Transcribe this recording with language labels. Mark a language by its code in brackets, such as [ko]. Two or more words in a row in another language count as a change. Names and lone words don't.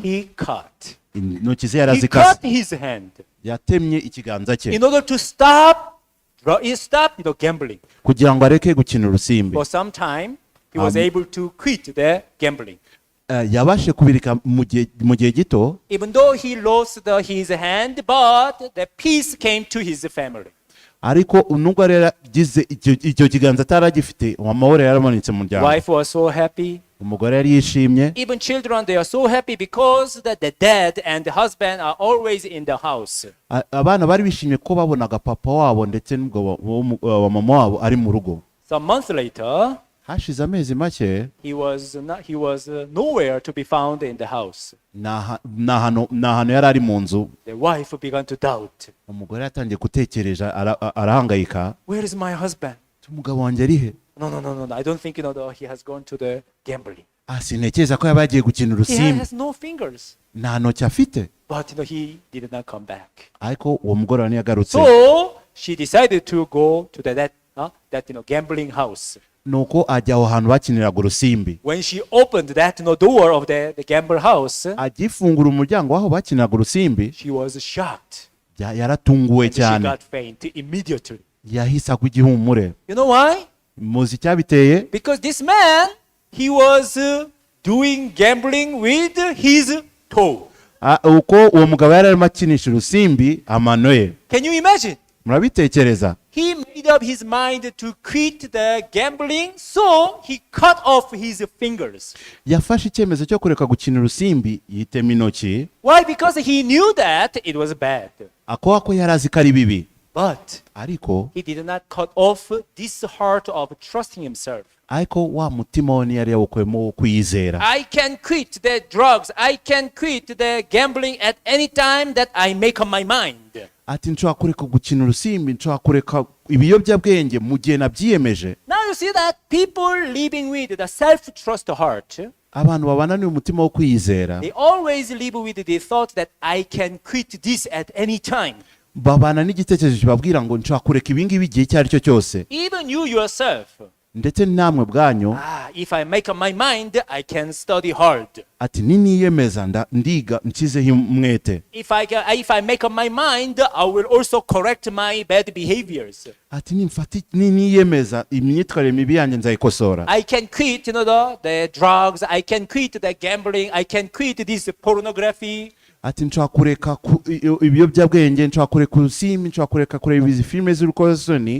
[en] He cut. [rw] Intoki ze [en] He [rw] yarazikase. [en] cut his hand [rw] Yatemye ikiganza cye [en] in order to stop gambling. [rw] kugira ngo areke gukina urusimbi. [en] For some time, he was able to quit the gambling. [rw] Yabashe kubirika mu gihe gito. [en] Even though he lost his hand, but the peace came to his family. [rw] Ariko nubwo rero gize icyo kiganza ataragifite, amahoro yaramanitse mu muryango. [en] Wife was so happy. [rw] Umugore yari yishimye. [en] Even children, they are so happy because the dad and the husband are always in the house. [rw] Abana bari bishimye ko babonaga papa wabo ndetse n'ubwo wa mama wabo ari mu rugo. [en] Some months later, [rw] hashize amezi make, [en] he was nowhere to be found in the house. [rw] nahano yari ari mu nzu. [en] The wife began to doubt. [rw] Umugore yatangiye gutekereza, arahangayika. [en] Where is my husband? [rw] Umugabo wanjye ari he? [en] No. I don't think he has gone to the gambling. [rw] Sintekereza ko yaba yagiye gukina [en] He [rw] urusimbi. [en] has no fingers. [rw] Nta ntoki afite. [en] But he did not come back. [rw] Ariko uwo mugore ntiyagarutse. [en] So she decided to go to that gambling house. [rw] Nuko ajya aho hantu bakiniraga urusimbi. [en] When she opened that door of the gamble house, [rw] agifungura umuryango w'aho bakiniraga urusimbi, [en] she was shocked. [rw] yaratunguwe cyane. [en] She got faint immediately. [rw] Yahise agwa igihumure. [en] You know why? [rw] Muzi icyabiteye? [en] Because this man, he was doing gambling with his toe. [rw] Uko uwo mugabo yari arimo akinisha urusimbi amano ye. [en] Can you imagine? [rw] Murabitekereza? [en] He made up his mind to quit the gambling, so he cut off his fingers. [rw] Yafashe icyemezo cyo kureka gukina urusimbi, yitema intoki. [en] Why? Because he knew that it was bad. [rw] Ako yari azi ko ari bibi. [en] But [rw] ariko [en] he did not cut off this heart of trusting himself. [rw] ariko wa mutima we ntiyari yawukuyemo wo kwiyizera. [en] I can quit the drugs. I can quit the gambling at any time that I make up my mind. [rw] Ati nshobora kureka gukina urusimbi, nshobora kureka ibiyobyabwenge mu gihe nabyiyemeje. [en] Now you see that people living with the self-trust heart, [rw] abantu babana n'umutima wo kwiyizera, [en] they always live with the thought that I can quit this at any time. [rw] babana n'igitekerezo kibabwira ngo nshobora kureka ibi ngibi igihe icyo ari cyo cyose. [en] Even you yourself, [rw] ndetse namwe bwanyu, [en] if I make up my mind, I can study hard. [rw] ati niniyemeza ndiga nshyizeho umwete. [en] If I make up my mind, I will also correct my bad behaviors. [rw] Ati niniyemeza imyitwarire mibi yanjye nzayikosora. [en] I can quit the drugs, I can quit the gambling, I can quit this pornography. [rw] Ati nshobora kureka ibiyobyabwenge, nshobora kureka urusimbi, nshobora kureka kureba izi filime z'urukozasoni.